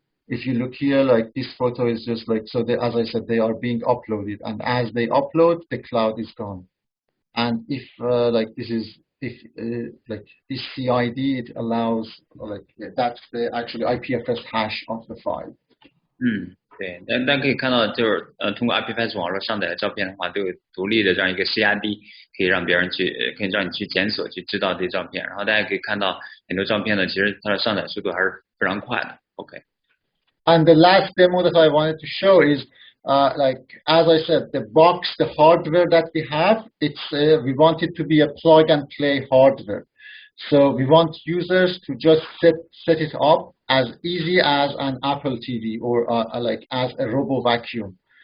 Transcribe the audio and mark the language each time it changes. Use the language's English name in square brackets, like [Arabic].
[English] If you look here, like this photo is just like, so as I said, they are being uploaded, and as they upload, the cloud is gone. And if like this is, like this CID, it allows, like that's the actually IPFS hash of the file. [Chinese] 对，大家可以看到，就是通过 IPFS 网络上载的照片的话，都有独立的这样一个 CID， 可以让别人去，可以让你去检索，去知道这些照片。然后大家可以看到很多照片呢，其实它的上载速度还是非常快的。 OK。 [English] And the last demo that I wanted to show is, like as I said, the box, the hardware that we have, it's we want it to be a plug and play hardware. So we want users to just set it up as easy as an Apple TV or like as a robo vacuum.